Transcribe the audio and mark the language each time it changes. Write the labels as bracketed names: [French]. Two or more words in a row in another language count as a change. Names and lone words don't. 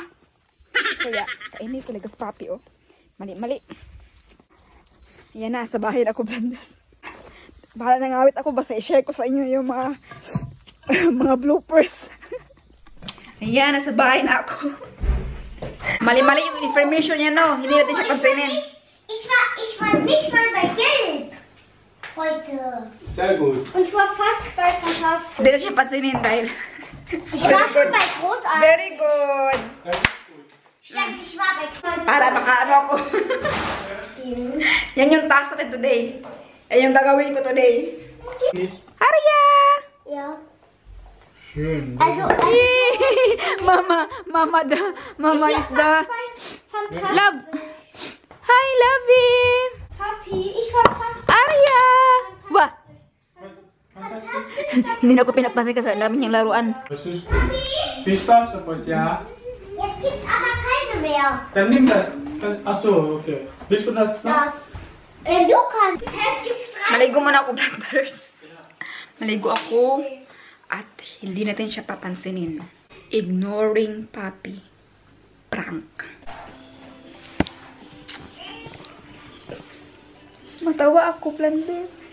[Filipino] Kaya, kainis talaga sa Papi, Mali. Yan na, sa bahay na ako, bandas. Bahala nang awit ako, basta i-share ko sa inyo yung mga bloopers. Ayan, nasa bahay na ako. Mali yung information niya, no? Hindi natin siya pansinin. [German] Ich war nicht mal bei Gelb heute. Sehr gut. Und ich war fast bei Fantastisch. [Filipino] Hindi na siya pansinin dahil... [German] Ich war schon bei Großartig. [English] Very good. [German] Stimmt, ich war bei Großartig. [Filipino] Para makaano ako. Yan yung task natin today. Yan yung gagawin ko today. Arya! [German] Ja. Schön. Also, [English] Mama is the... [German] Fantastisch. [English] Love. Hi, Lovey. [German] Papi. Papi, ich war fast Arya! Wah! fantastisch. [Filipino] Hindi na ako pinagpansin kasi ang dami niyang laruan. [German] Das ist Pistache, was ja. Jetzt gibt's aber keine mehr. Dann nimm das. Achso, okay. Willst du das noch? Das. Du kannst. Es gibt's 3. [Filipino] Maligo muna ako, Blackbirds. Maligo ako. At hindi natin siya papansinin. [English] Ignoring Papi. Prank. [Filipino] Matawa ako, Blenders.